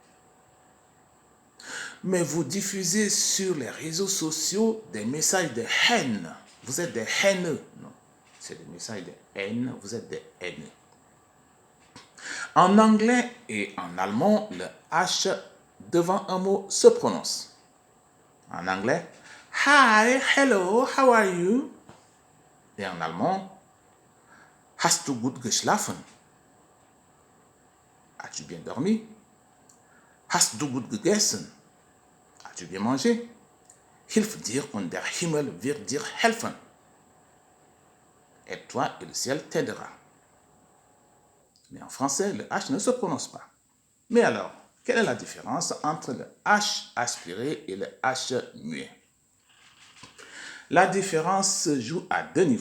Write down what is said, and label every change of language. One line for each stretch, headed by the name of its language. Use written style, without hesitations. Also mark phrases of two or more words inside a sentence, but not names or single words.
French: Mais vous diffusez sur les réseaux sociaux des messages de haine. Vous êtes des haineux. Non, c'est des messages de haine, vous êtes des haineux. En anglais et en allemand, le H devant un mot se prononce. En anglais,
English: hi, hello, how are you?
French: Et en allemand,
German: hast du gut geschlafen?
French: As-tu bien dormi?
German: Hast du gut gegessen?
French: As-tu bien mangé?
German: Hilf dir und der Himmel wird dir helfen.
French: Aide-toi et le ciel t'aidera. Mais en français, le H ne se prononce pas. Mais alors, quelle est la différence entre le H aspiré et le H muet? La différence se joue à deux niveaux.